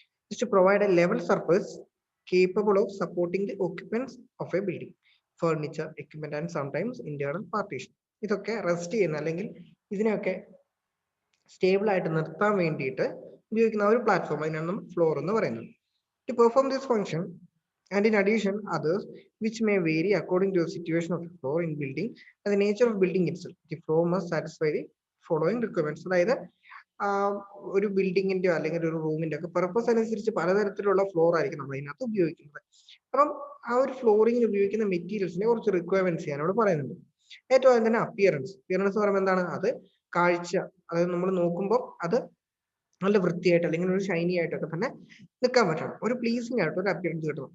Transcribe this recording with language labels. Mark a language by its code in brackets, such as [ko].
[en] Just provide a level surface capable of supporting the occupants of a building, furniture, equipment and sometimes internal partition. [ml] ഇതൊക്കെ rest ചെയ്യുന്ന അല്ലെങ്കിൽ ഇതിനെയൊക്കെ stable ആയിട്ട് നിർത്താൻ വേണ്ടിയിട്ട് ഉപയോഗിക്കുന്ന ആ ഒരു പ്ലാറ്റ്ഫോം അതിനാണ് നമ്മൾ ഫ്ലോർ എന്ന് പറയുന്നത്. [en] To perform this function, and in addition others which may vary according to the situation of the floor in building and the nature of building itself, the floor must satisfy the following requirements. [ml] അതായത് ഒരു ബിൽഡിങ്ങിന്റെ അല്ലെങ്കിൽ ഒരു റൂമിന്റെ ഒക്കെ purpose അനുസരിച്ച് പലതരത്തിലുള്ള floor ആയിരിക്കും നമ്മൾ ഇതിനകത്ത് ഉപയോഗിക്കുന്നത്. അപ്പം ആ ഒരു ഫ്ലോറിങ്ങിന് ഉപയോഗിക്കുന്ന മെറ്റീരിയൽസിനെ കുറച്ച് റിക്വയർമെന്റ്സ് ഞാനിവിടെ പറയുന്നുണ്ട്. ഏറ്റവും ആദ്യം തന്നെ അപ്പിയറൻസ്. അപ്പിയറൻസ് എന്ന് പറയുമ്പോൾ എന്താണ്? അത് കാഴ്ച, അതായത് നമ്മൾ നോക്കുമ്പോൾ അത് നല്ല വൃത്തിയായിട്ട് അല്ലെങ്കിൽ ഒരു ഷൈനി ആയിട്ടൊക്കെ തന്നെ നിൽക്കാൻ പറ്റണം, ഒരു പ്ലീസിംഗ് ആയിട്ട് ഒരു അപ്പിയറൻസ് കിട്ടണം.